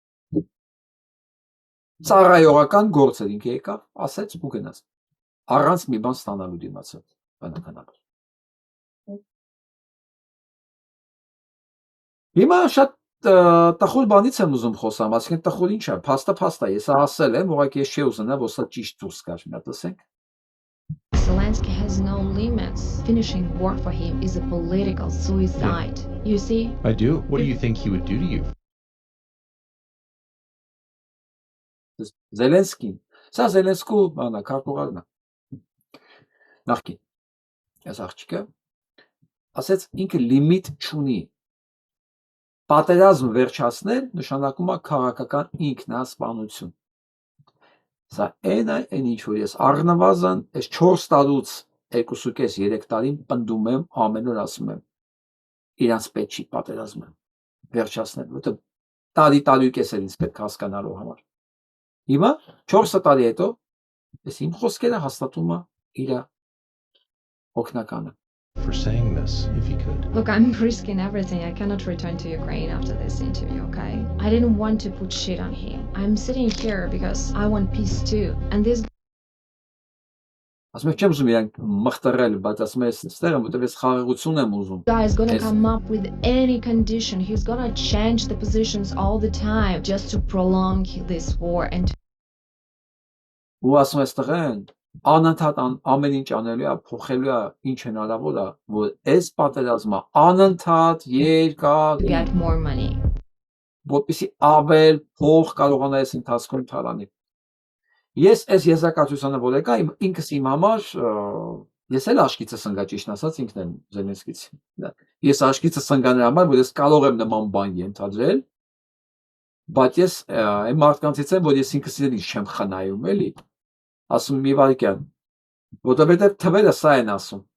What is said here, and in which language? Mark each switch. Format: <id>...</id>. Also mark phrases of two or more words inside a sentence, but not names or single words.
<hy>ծառայողական գործեր ինքը եկավ, ասեց ու գնաց։ Առանց մի բան ստանալու դիմացավ, բնականաբար։ Հիմա շատ տխուր բանից եմ ուզում խոսամ, այսինքն տխուր ինչ է, փաստը, ես ասել եմ, ուղղակի ես չի ուզենա, որ սա ճիշտ դուրս գար, մի հատ ասենք։</hy> <en>Zelensky has no limits. Finishing war for him is a political suicide. You see? I do. What do you think he would do to you?</en> <hy>Զելենսկին, սա Զելենսկու բանա, քարտուղարն է։ Նախկին, այս աղջիկը, ասեց ինքը լիմիտ չունի։ Պատերազմ վերջացնել նշանակում է քաղաքական ինքնասպանություն։ Սա այն ինչ որ ես առնվազն այս 4 տարուց 2.5-3 տարին պնդում եմ, ամեն օր ասում եմ։ Իրանց պետք չի պատերազմը վերջացնել, որտեղ տարի կես էլ ինձ պետք հասկանալու համար։ Հիմա 4 տարի հետո ես իմ խոսքերը հաստատում է իր օգնականը։</hy> <en>For saying this, if you could. Look, I'm risking everything. I cannot return to Ukraine after this interview, okay? I didn't want to put shit on him. I'm sitting here because I want peace too. And this</en> <hy>Ասում եմ չեմ ուզում իրանք մխտարել, բայց ասում եմ ստեղ եմ, որտեղ ես խաղաղություն եմ ուզում։</hy> <en>guy is gonna come up with any condition. He's gonna change the positions all the time just to prolong this war and</en> <hy>Ու ասում եմ ստեղ են, անընդհատ ամեն ինչ անելու է, փոխելու է, ինչ հնարավոր է, որ այս պատերազմը անընդհատ երկար</hy> <en>get more money.</en> <hy>Որպեսզի ավել փող կարողանա այս ընթացքում թալանի։ Ես այս եզրակացությանը որ եկա ինքս իմ համար ես էլ աշկիցս ընկա ճիշտ ասած ինքն եմ Զելենսկից։ Ես աշկիցս ընկա նրա համար որ ես կարող եմ նման բան ենթադրել, բայց ես այն մարդկանցից եմ որ ես ինքս իրենից չեմ խնայում էլի։ Ասում մի վայրկյան, որովհետև թվերը սա են ասում։</hy>